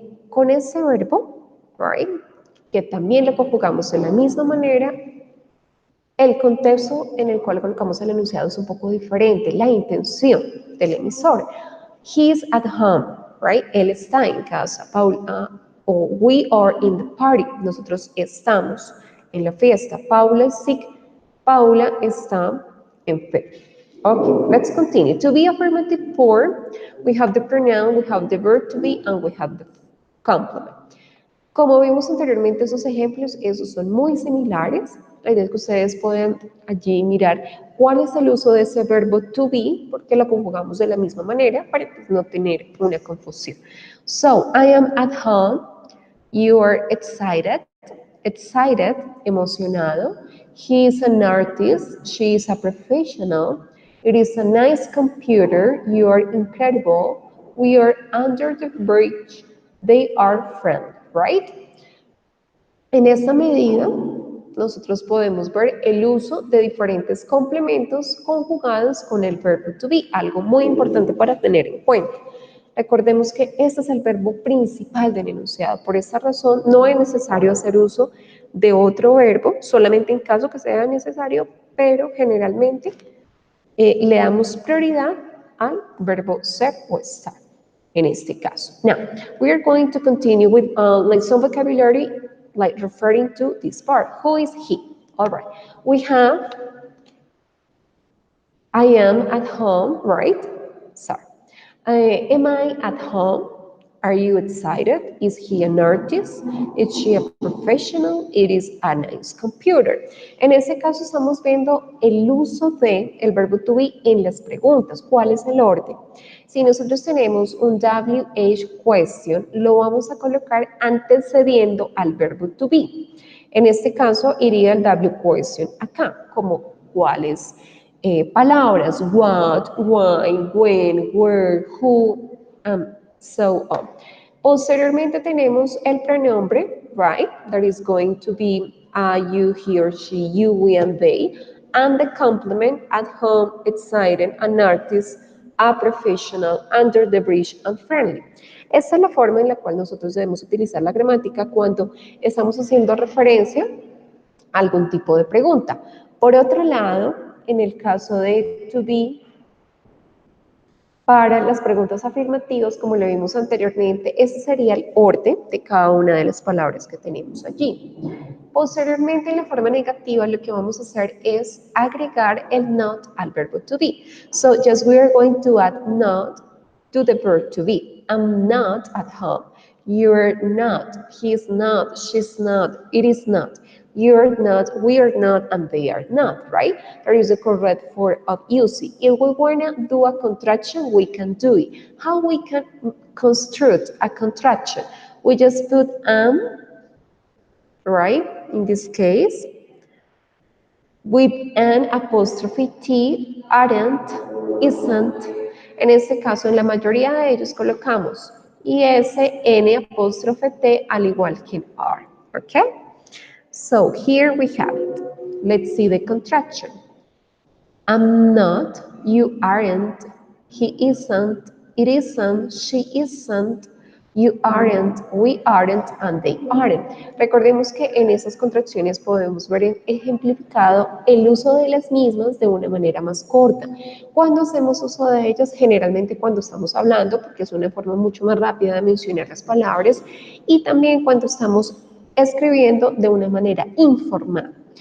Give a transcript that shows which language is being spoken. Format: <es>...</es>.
<es>Con ese verbo, right, que también lo conjugamos de la misma manera, el contexto en el cual colocamos el enunciado es un poco diferente, la intención del emisor.</es> <en>He is at home, right?</en> <es>Él está en casa.</es> <en>Paula, o we are in the party.</en> <es>Nosotros estamos en la fiesta.</es> <en>Paula is sick.</en> <es>Paula está enferma.</es> <en>Okay, let's continue. To be affirmative form, we have the pronoun, we have the verb to be, and we have the complement.</en> <es>Como vimos anteriormente, esos ejemplos, esos son muy similares. La idea es que ustedes puedan allí mirar cuál es el uso de ese verbo to be, porque lo conjugamos de la misma manera para no tener una confusión.</es> <en>So, I am at home. You are excited. Excited, emocionado. He is an artist. She is a professional. It is a nice computer. You are incredible. We are under the bridge. They are friends, right?</en> <es>En esta medida, nosotros podemos ver el uso de diferentes complementos conjugados con el verbo to be, algo muy importante para tener en cuenta. Recordemos que este es el verbo principal del enunciado. Por esta razón, no es necesario hacer uso de otro verbo, solamente en caso que sea necesario, pero generalmente le damos prioridad al verbo ser o estar, en este caso.</es> <en>Now, we are going to continue with like some vocabulary, like referring to this part. Who is he? All right. We have, I am at home, right? Sorry. Am I at home? Are you excited? Is he an artist? Is she a professional? It is a nice computer.</en> <es>En ese caso estamos viendo el uso de el verbo to be en las preguntas. ¿Cuál es el orden? Si nosotros tenemos un WH question, lo vamos a colocar antecediendo al verbo to be. En este caso iría el W question acá, como cuáles palabras,</es> <en>what, why, when, where, who, so on.</en> <es>Posteriormente tenemos el pronombre,</es> <en>right, that is going to be you, he or she, you, we, and they, and the complement, at home, excited, an artist, a professional, under the bridge, and friendly.</en> <es>Esta es la forma en la cual nosotros debemos utilizar la gramática cuando estamos haciendo referencia a algún tipo de pregunta. Por otro lado, en el caso de to be, para las preguntas afirmativas, como lo vimos anteriormente, ese sería el orden de cada una de las palabras que tenemos allí. Posteriormente, en la forma negativa, lo que vamos a hacer es agregar el not al verbo to be.</es> <en>So, just we are going to add not to the verb to be. I'm not at home. You're not. He's not. She's not. It is not. You're not, we are not, and they are not, right? There is a correct form of using. If we want to do a contraction, we can do it. How we can construct a contraction? We just put right? In this case, with an apostrophe T, aren't, isn't,</en> <es>En este caso, en la mayoría de ellos colocamos IS, N apóstrofe T, al igual que R.</es> <en>Okay? So here we have it. Let's see the contraction. I'm not, you aren't, he isn't, it isn't, she isn't, you aren't, we aren't, and they aren't.</en> <es>Recordemos que en esas contracciones podemos ver ejemplificado el uso de las mismas de una manera más corta. Cuando hacemos uso de ellas, generalmente cuando estamos hablando, porque es una forma mucho más rápida de mencionar las palabras, y también cuando estamos escribiendo de una manera informal.</es>